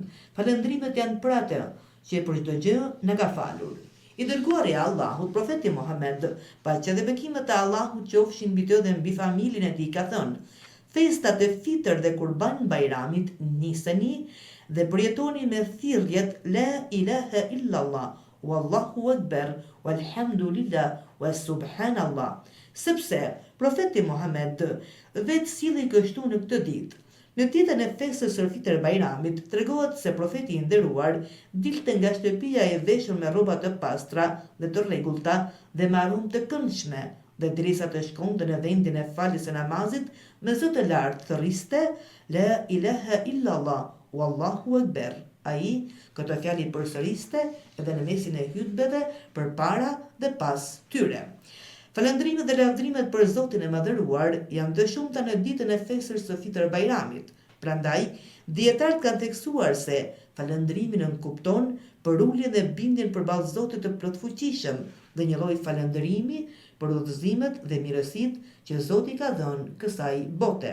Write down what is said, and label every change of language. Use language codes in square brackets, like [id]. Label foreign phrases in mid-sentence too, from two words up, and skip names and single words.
[sq] Falëndrimet janë për atë që për çdo gjë na ka falur. I dërguari i Allahut, profeti Muhammed, paqja dhe bekimet e Allahut qofshin mbi të dhe mbi familjen e tij, ka thënë: festat e Fitr dhe Kurban Bajramit niseni dhe përjetoni me thirrjet [ar] لا إله إلا الله والله أكبر والحمد لله وسبحان الله. [sq] Sepse profeti Muhammed vetë silli kështu në këtë ditë. Në ditën e festës së Fitr Bajramit tregohet se profeti i nderuar dilte nga shtëpia e veshur me rroba të pastra dhe të rregullta dhe me aromë të këndshme, dhe derisa të shkonte në vendin e faljes së namazit, me zë të lartë thërriste [ar] لا إله إلا الله، والله أكبر. [sq] Ai këtë fjalë i përsëriste edhe në mesin e hutbeve përpara dhe pas tyre. Falëndrimet dhe lavdrimet për Zotin e madhëruar janë të shumta në ditën e festës së Fitr Bajramit. Prandaj, dietarët kanë theksuar se falëndrimin nënkupton për uljen dhe bindjen përballë Zotit të plotfuqishëm dhe një lloj falëndrimi për udhëzimet dhe mirësitë që Zoti ka dhënë kësaj bote.